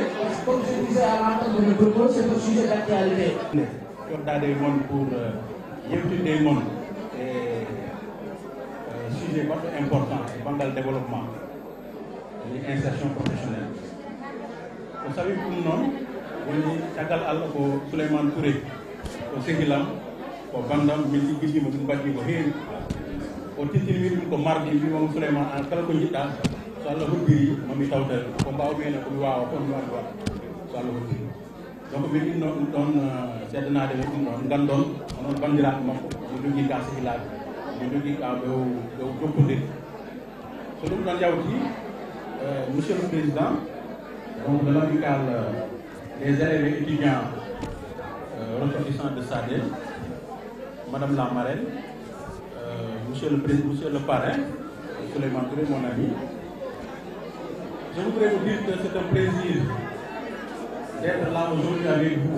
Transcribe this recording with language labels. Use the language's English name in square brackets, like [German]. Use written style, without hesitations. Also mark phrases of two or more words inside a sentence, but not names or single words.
[French] Comme je disais à l'entente de mes propos, c'est un sujet d'actualité. Dans des mondes pour des mondes. Sujet important pendant le développement de l'insertion professionnelle. Vous savez pour nous, [Fula] woni caggal Allah ko Souleymane Touré ko sehilam ko bandam min liggiɗima ɗum mbaddi ko heewi o tintini ɗum ko mardi mbimamo Souleymane an kala ko jiɗɗa so Allah hoddiri mami tawtere ko mbawmi ene komi wawa fof mi waɗi waɗa so Allah hoddiri donc min ɗinno ɗum ɗon seedanade men ɗum ɗon gandon onon bandiraɓe makko mi jogui ga sehilaɓe mi jogui ga ɓe jokkodir so ɗum ɗon yawti [French] monsieur le président donc de l'amicale des élèves et étudiants ressortissants de SADEL, madame la marraine, monsieur le parrain, Souleymane Touré, mon ami. Je voudrais vous dire que c'est un plaisir d'être là aujourd'hui avec vous.